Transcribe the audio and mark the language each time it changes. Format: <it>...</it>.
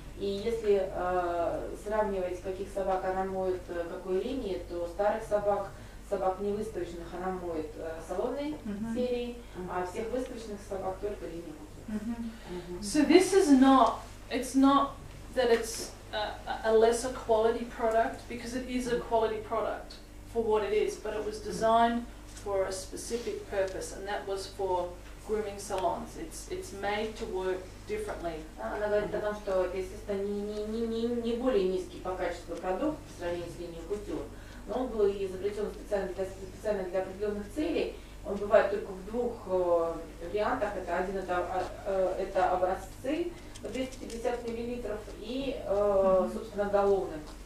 <ru>И если сравнивать, каких собак она моет, какой линии, то старых собак невыставочных она моет салонной серии, а всех выставочных собак только линии.</ru> <en>So this is not, it's not that it's a lesser quality product, because it is a quality product for what it is, but it was designed for a specific purpose, and that was for grooming salons. It's made to work differently.</en> <ru>Она говорит о том, что это, естественно, не более низкий по качеству продукт по сравнению с линией кутюр, но он был изобретен специально для определенных целей. Он бывает только в двух вариантах. Это образцы 250 мл и, собственно, галлоны.</ru>